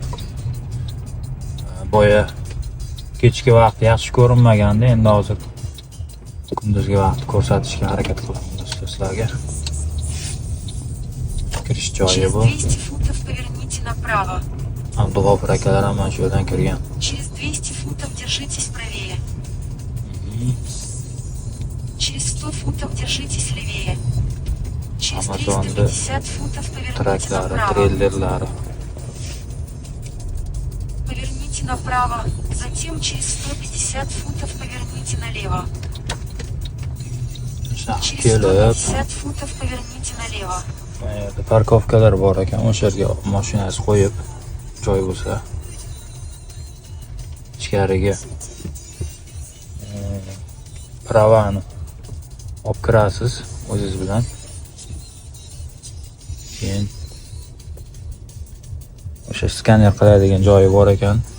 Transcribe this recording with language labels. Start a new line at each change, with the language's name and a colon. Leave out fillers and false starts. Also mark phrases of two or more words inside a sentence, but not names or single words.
Uzbek: Boya kechki vaqt yaxshi ko'rinmaganda, endi hozir kunduzgi vaqt ko'rsatishga harakat qilaman do'stlar sizlarga. Kirish joyi bu. Abdug'ofur akalar ham shu yerdan kirgan.
Russian: Через 200 футов держитесь правее. Через 100 футов держитесь левее. Через 350 футов поверните направо.
Uzbek: Трейлерлari.
Russian: Поверните направо, затем через 150 футов поверните налево. Через 150 футов поверните налево.
Uzbek: Parkovkalar bor ekan, o'sha yerga mashinangizni qo'yib, joy bo'lsa ichkariga pravani olib kirasiz o'zingiz bilan. Keyin o'sha skaner qiladigan joyi bor ekan.